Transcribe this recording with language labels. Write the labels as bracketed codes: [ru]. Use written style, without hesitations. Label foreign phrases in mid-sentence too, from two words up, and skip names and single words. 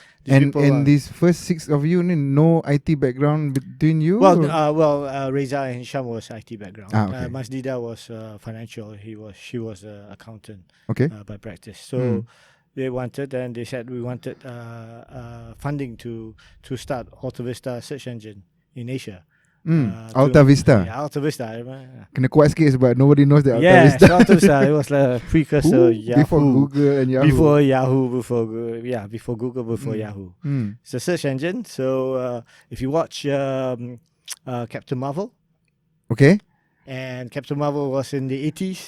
[en] And these first 6 of you, no IT background between you? Reza and Hisham was IT background. Okay. Masnida was financial. She was an accountant. Okay. By practice. So they wanted, and they said we wanted funding to start Alta Vista search engine in Asia. Alta Vista. Yeah, Alta Vista. I remember. [ms] Kena kuat sikit sebab [en] nobody knows that [ms] Alta Vista. [en] Yeah, Alta Vista. It was like a precursor. Yahoo. Before Google and Yahoo. Before Yahoo, before Google, before Yahoo. It's a search engine. So if you watch Captain Marvel. Okay. And Captain Marvel was in the 80s.